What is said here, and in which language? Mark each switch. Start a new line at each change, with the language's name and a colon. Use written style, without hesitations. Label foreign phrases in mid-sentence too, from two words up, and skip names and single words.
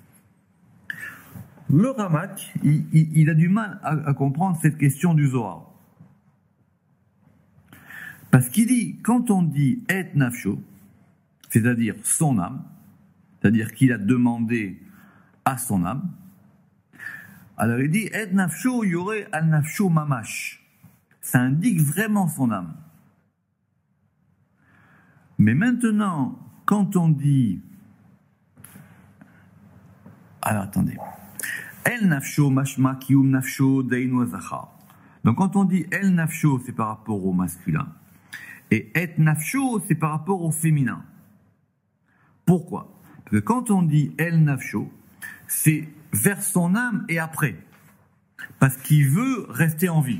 French: Le Ramak, il a du mal à comprendre cette question du Zohar. Parce qu'il dit, quand on dit
Hebrew: את נפשו,
French: c'est-à-dire son âme, c'est-à-dire qu'il a demandé à son âme, alors il dit
Hebrew: את נפשו,
French: il y aurait
Hebrew: על נפשו ממש.
French: Ça indique vraiment son âme. Mais maintenant, quand on dit, alors attendez,
Hebrew: אל נפשו משמע קיום נפשו דהיינו זכר.
French: Donc quand on dit
Hebrew: אל נפשו,
French: c'est par rapport au masculin, et
Hebrew: את נפשו,
French: c'est par rapport au féminin. Pourquoi? Parce que quand on dit
Hebrew: אל נפשו,
French: c'est vers son âme et après, parce qu'il veut rester en vie.